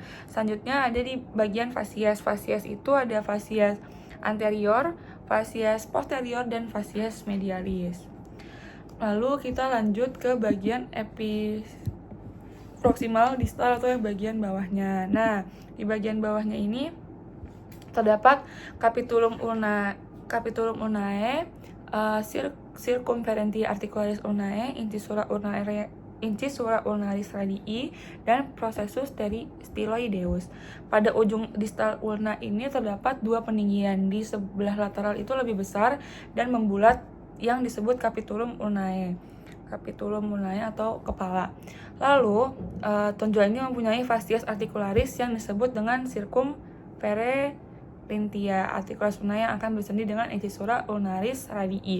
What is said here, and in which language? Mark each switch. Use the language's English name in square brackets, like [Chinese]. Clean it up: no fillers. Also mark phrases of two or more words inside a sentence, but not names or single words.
[Indonesian] Selanjutnya ada di bagian fasies. Fasies itu ada [Latin] fasies anterior, fasies posterior, [Indonesian] dan [Latin] fasies medialis. [Indonesian] Lalu kita lanjut ke bagian [Latin] proximal distal [Indonesian] atau yang bagian bawahnya. Nah, di bagian bawahnya ini terdapat [Latin] capitulum ulnae, circumferentia articularis ulnae, incisura ulnaris radii, [Indonesian] dan [Latin] processus styloideus. [Indonesian] Pada ujung distal ulna ini terdapat dua peninggian. Di sebelah lateral itu lebih besar dan membulat yang disebut [Latin] capitulum ulnae [Indonesian] atau kepala. Lalu tonjolan ini mempunyai [Latin] fasies articularis [Indonesian] yang disebut dengan [Latin] circumferentia articularis ulnae [Indonesian] yang akan bersendi dengan [Latin] incisura ulnaris radii.